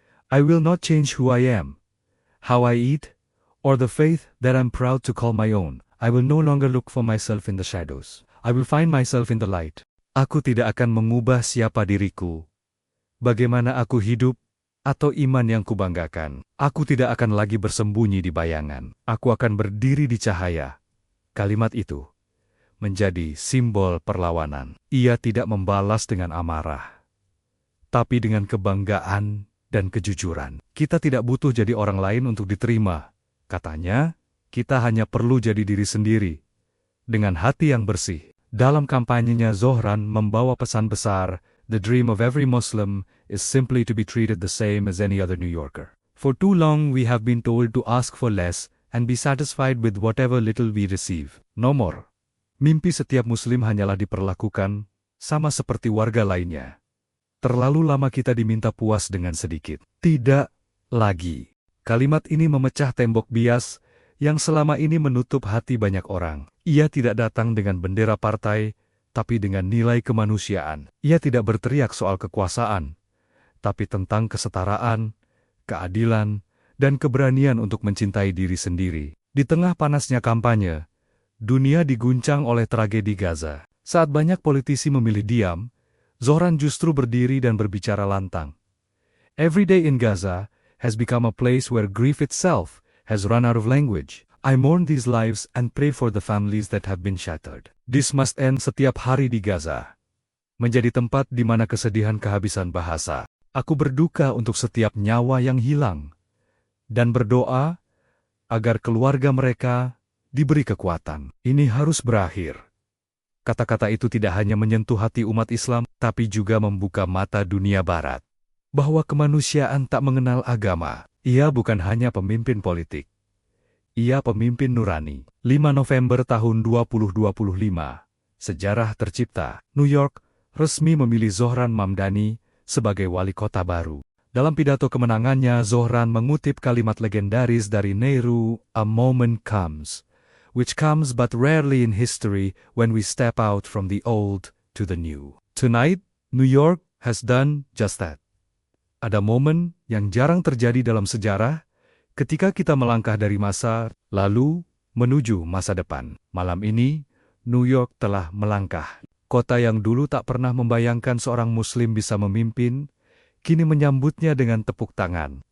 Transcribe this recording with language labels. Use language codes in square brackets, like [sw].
[en] I will not change who I am, how I eat, or the faith that I'm proud to call my own. I will no longer look for myself in the shadows. I will find myself in the light. [id] Aku tidak akan mengubah siapa diriku, bagaimana aku hidup, atau iman yang kubanggakan. Aku tidak akan lagi bersembunyi di bayangan. Aku akan berdiri di cahaya. Kalimat itu menjadi simbol perlawanan. Ia tidak membalas dengan amarah, tapi dengan kebanggaan dan kejujuran. Kita tidak butuh jadi orang lain untuk diterima, katanya. Kita hanya perlu jadi diri sendiri, dengan hati yang bersih. Dalam kampanyenya, Zohran membawa pesan besar, [en] the dream of every Muslim is simply to be treated the same as any other New Yorker. For too long we have been told to ask for less and be satisfied with whatever little we receive. No more. [id] Mimpi setiap Muslim hanyalah diperlakukan sama seperti warga lainnya. Terlalu lama kita diminta puas dengan sedikit. Tidak lagi. Kalimat ini memecah tembok bias yang selama ini menutup hati banyak orang. Ia tidak datang dengan bendera partai, tapi dengan nilai kemanusiaan. Ia tidak berteriak soal kekuasaan, tapi tentang kesetaraan, keadilan, dan keberanian untuk mencintai diri sendiri. Di tengah panasnya kampanye, dunia diguncang oleh tragedi Gaza. Saat banyak politisi memilih diam, Zohran justru berdiri dan berbicara lantang. [en] Every day in Gaza has become a place where grief itself has run out of language. I mourn these lives and pray for the families that have been shattered. This must end. [id] Setiap hari di Gaza menjadi tempat di mana kesedihan kehabisan bahasa. Aku berduka untuk setiap nyawa yang hilang dan berdoa agar keluarga mereka diberi kekuatan. Ini harus berakhir. Kata-kata itu tidak hanya menyentuh hati umat Islam, tapi juga membuka mata dunia Barat, bahwa kemanusiaan tak mengenal agama. Ia bukan hanya pemimpin politik. Ia pemimpin nurani. 5 November tahun 2025, sejarah tercipta. New York resmi memilih Zohran Mamdani sebagai wali kota baru. Dalam pidato kemenangannya, Zohran mengutip kalimat legendaris dari Nehru, [en] "A moment comes, which comes but rarely in history when we step out from the old to the new." Tonight, New York has done just that. [id] Ada momen yang jarang terjadi dalam sejarah, ketika kita melangkah dari masa lalu menuju masa depan. Malam ini, New York telah melangkah. Kota yang dulu tak pernah membayangkan seorang Muslim bisa memimpin, kini menyambutnya dengan tepuk tangan.